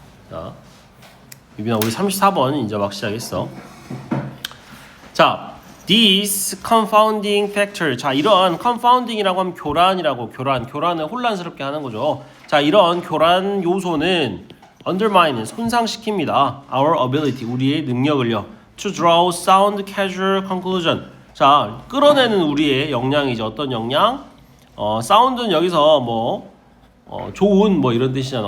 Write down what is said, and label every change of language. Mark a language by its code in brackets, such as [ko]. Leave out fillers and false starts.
[ko] 자, 유빈아, 우리 34번 이제 막 시작했어. [en] 자, these confounding factor. [ko] 자, 이런 confounding이라고 하면 교란을 혼란스럽게 하는 거죠. 자, 이런 교란 요소는 undermine, 손상시킵니다. [en] our ability, [ko] 우리의 능력을요. [en] to draw sound causal conclusion. [ko] 자, 끌어내는 우리의 역량이죠. 어떤 역량? sound는 여기서 뭐 좋은 뭐 이런 뜻이잖아.